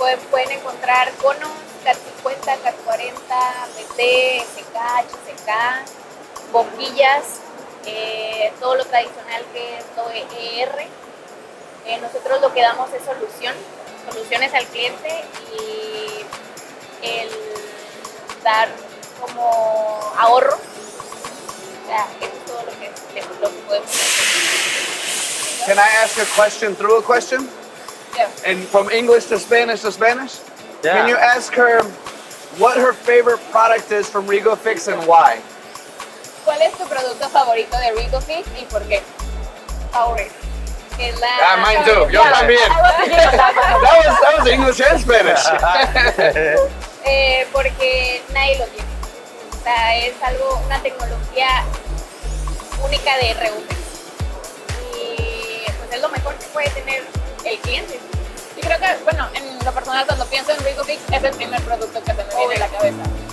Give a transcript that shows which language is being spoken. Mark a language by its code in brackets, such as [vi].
[es] Pueden encontrar conos, CAT50, CAT40, PT, SK, HSK, boquillas, todo lo tradicional que es lo ER. Nosotros lo que damos es soluciones al cliente y el dar como ahorro. O sea, eso es todo lo que podemos hacer. [en] Can I ask a question through a question? Yeah. And from English to Spanish to Spanish? Yeah. Can you ask her what her favorite product is from Rego-Fix and why? [es] ¿Cuál es tu producto favorito de Rego-Fix y por qué? [en] Favorite. Mine too. [es] Yo también. [en] That was English and Spanish. [es] Porque nadie lo tiene. O sea, es una tecnología única de Rego-Fix. Y pues es lo mejor que puede tener el cliente. Y creo que, bueno, en lo personal cuando pienso en Rego-Fix es el primer producto que se me viene a la cabeza.